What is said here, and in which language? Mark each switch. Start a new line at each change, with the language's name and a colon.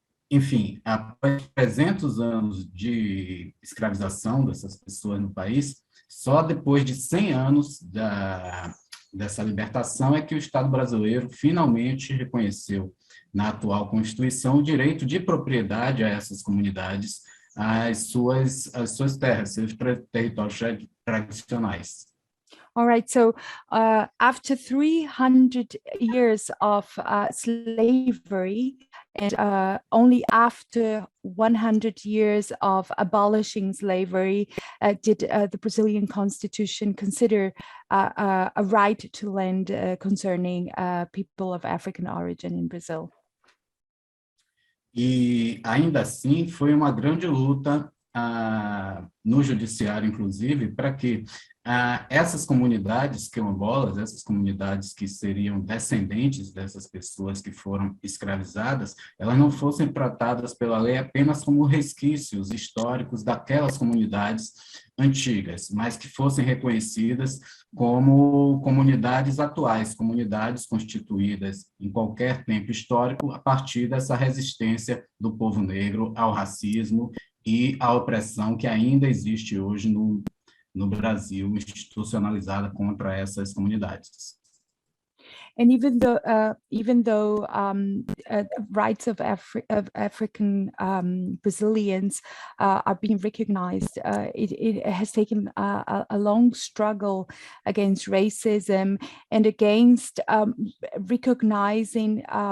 Portuguese: Enfim, após 300 anos de escravização dessas pessoas no país, só depois de 100 anos dessa libertação é que o Estado brasileiro finalmente reconheceu na atual Constituição o direito de propriedade a essas comunidades, às suas terras, seus territórios tradicionais.
English: All right, so after 300 years of slavery and only after 100 years of abolishing slavery did the Brazilian Constitution consider a right to land concerning people of African origin in Brazil.
Portuguese: E ainda assim foi uma grande luta no judiciário, inclusive, para que essas comunidades quilombolas, essas comunidades que seriam descendentes dessas pessoas que foram escravizadas, elas não fossem tratadas pela lei apenas como resquícios históricos daquelas comunidades antigas, mas que fossem reconhecidas como comunidades atuais, comunidades constituídas em qualquer tempo histórico a partir dessa resistência do povo negro ao racismo e à opressão que ainda existe hoje no Brasil, institucionalizada contra essas comunidades.
English: And even though rights of African Brazilians are being recognized, it has taken a long struggle against racism and against recognizing